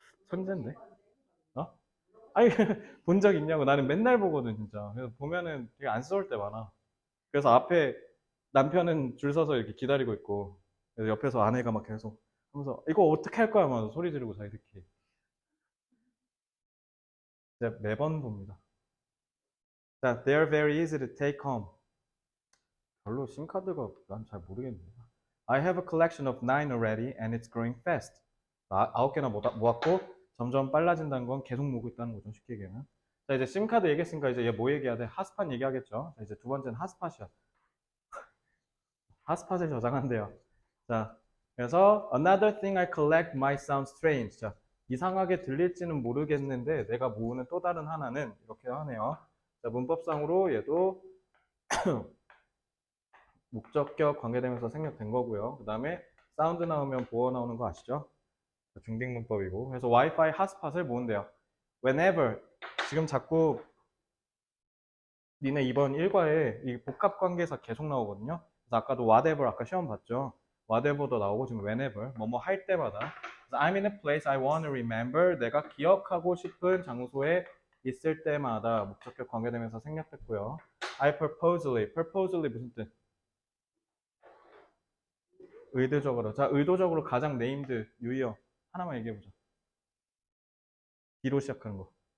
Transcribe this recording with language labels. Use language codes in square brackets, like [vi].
[ko] 천재인데? 어? 아니, 본 적 있냐고. 나는 맨날 보거든, 진짜. 그래서 보면은 되게 안쓰러울 때 많아. 그래서 앞에 남편은 줄 서서 이렇게 기다리고 있고, 그래서 옆에서 아내가 막 계속 하면서, 이거 어떻게 할 거야? 하면서 소리 지르고 자기 듣기. 진짜 매번 봅니다. [en] 자, they are very easy to take home. [ko] 별로 심카드가 난 잘 모르겠네. [en] I have a collection of 9 already and it's growing fast. [ko] 9개나 모았고 점점 빨라진다는 건 계속 모으고 있다는 거죠. 쉽게 얘기하면. 자, 이제 심카드 얘기했으니까 이제 얘 뭐 얘기해야 돼? 핫스팟 얘기하겠죠. 자, 이제 두 번째는 핫스팟이야. 핫스팟을 저장한대요. 자, 그래서 [en] another thing I collect might sound strange. [ko] 자, 이상하게 들릴지는 모르겠는데 내가 모으는 또 다른 하나는 이렇게 하네요. 자, 문법상으로 얘도 목적격 관계되면서 생략된 거고요. 그 다음에 사운드 나오면 보어 나오는 거 아시죠? 중딩문법이고. 그래서 와이파이 핫스팟을 모은대요. [en] Whenever. [ko] 지금 자꾸 니네 이번 1과에 이 복합관계사 계속 나오거든요. 그래서 아까도 whatever 아까 시험 봤죠. whatever도 나오고 지금 whenever 뭐뭐 할 때마다. [en] 그래서 I'm in a place I want to remember. [ko] 내가 기억하고 싶은 장소에 있을 때마다 목적격 관계되면서 생략됐고요. [en] I purposely [ko] 무슨 뜻? 의도적으로. 자, 의도적으로 가장 네임드 유의어 하나만 얘기해보자. D로 시작하는 거.